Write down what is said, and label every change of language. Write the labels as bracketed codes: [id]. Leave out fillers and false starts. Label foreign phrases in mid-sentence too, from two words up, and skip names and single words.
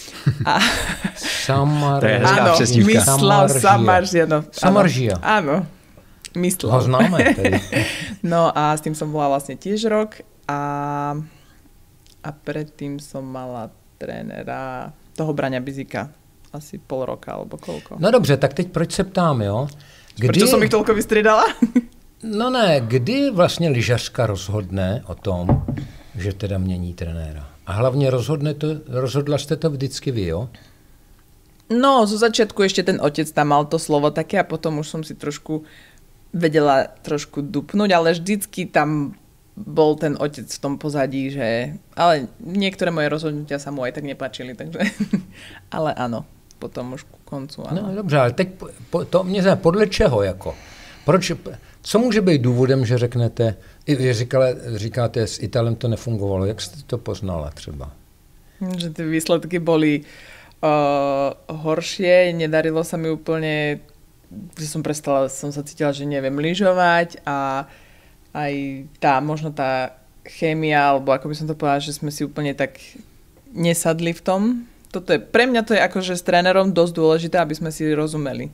[sk] Mislav Samaržia. Samaržia. Áno. Mislav. Ho známe. No a s tým som bola vlastne tiež rok a predtým som mala trénera toho Braňa Bizíka. Asi pol roka, alebo koľko. [cs] No dobře, tak teď proč se ptám, jo? [sk] Prečo som ich toľko vystriedala? [cs] No ne, kdy vlastně lyžařka rozhodne o tom, že teda mění trenéra? A hlavně rozhodla jste to vždycky vy, jo? [sk] No, zo začiatku ešte ten otec tam mal to slovo také a potom už som si trošku vedela dupnúť, ale vždycky tam bol ten otec v tom pozadí, že... Ale niektoré moje rozhodnutia sa mu aj tak nepáčili, takže... Ale áno, potom už ku koncu, áno. [cs] No dobře, ale teď to mě zajímá, podle čeho jako? Proč... Co může být důvodem, že řeknete, říkáte, s Italem to nefungovalo, jak jste to poznala třeba? [sk] Že ty výsledky boli horšie, nedarilo sa mi úplne, že som sa cítila, že neviem lyžovať a aj možno tá chémia, alebo ako by som to povedala, že sme si úplne tak nesadli v tom. Pre mňa to je akože s trénerom dosť dôležité, aby sme si rozumeli.